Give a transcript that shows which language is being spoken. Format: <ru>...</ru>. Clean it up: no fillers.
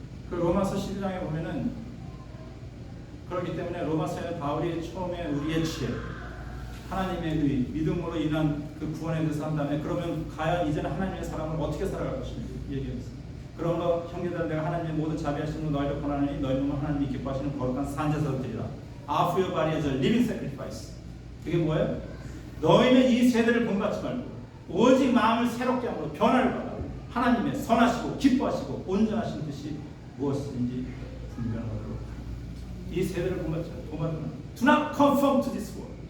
<ko>그 로마서 12장에 보면은 그렇기 때문에 로마서에 바울이 처음에 우리의 지혜, 하나님의 의, 믿음으로 인한 그 구원에 대해서 한 다음에 그러면 과연 이제는 하나님의 사람을 어떻게 살아갈 것인지 얘기했습니다. 그러므로 형제들 내가 하나님의 모든 자비하시는 너희를 권하노니 너희 몸은 하나님이 기뻐하시는 거룩한 산제사로 드리라.</ko> <en>Offer your body as a living sacrifice.</en> <ko>그게 뭐예요? 너희는 이 세대를 본받지 말고 오직 마음을 새롭게 함으로 변화를 받아 하나님의 선하시고 기뻐하시고 온전하신 뜻이 무엇인지 분별하도록 이 세대를 본받지 말고</ko> <en>Do not conform to this world.</en>